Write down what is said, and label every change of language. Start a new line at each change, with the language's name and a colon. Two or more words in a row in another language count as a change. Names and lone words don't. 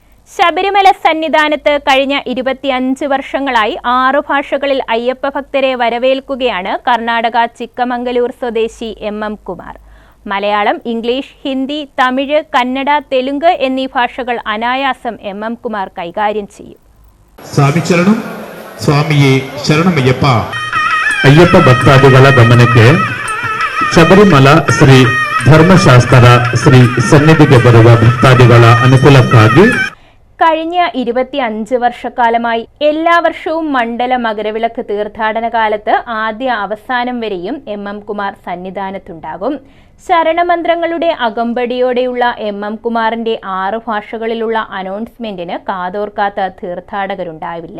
Malayalam: ശബരിമല സന്നിധാനത്ത് കഴിഞ്ഞ 25 വർഷങ്ങളായി 6 ഭാഷകളിൽ അയ്യപ്പ ഭക്തരെ വരവേൽക്കുകയാണ് കർണാടക ചിക്കമംഗലൂർ സ്വദേശി എം കുമാർ. മലയാളം, ഇംഗ്ലീഷ്, ഹിന്ദി, തമിഴ്, കന്നഡ, തെലുങ്ക് എന്നീ ഭാഷകൾ അനായാസം എം കുമാർ കൈകാര്യം ചെയ്യും.
Kannada: ಸ್ವಾಮಿಯೇ ಶರಣಮಯ್ಯಪ್ಪ. ಅಯ್ಯಪ್ಪ ಭಕ್ತಾದಿಗಳ ಗಮನಕ್ಕೆ ಶಬರಿಮಲ ಶ್ರೀ ಧರ್ಮಶಾಸ್ತ್ರ ಶ್ರೀ ಸನ್ನಿಧಿಗೆ ಬರುವ ಭಕ್ತಾದಿಗಳ ಅನುಕೂಲಕ್ಕಾಗಿ
Malayalam: കഴിഞ്ഞ 25 വർഷക്കാലമായി എല്ലാ വർഷവും മണ്ഡല മകരവിളക്ക് തീർത്ഥാടന കാലത്ത് ആദ്യ അവസാനം വരെയും എം കുമാർ സന്നിധാനത്തുണ്ടാകും. ശരണമന്ത്രങ്ങളുടെ അകമ്പടിയോടെയുള്ള എം കുമാറിന്റെ 6 ഭാഷകളിലുള്ള അനൗൺസ്മെന്റിന് കാതോർക്കാത്ത തീർത്ഥാടകരുണ്ടാവില്ല.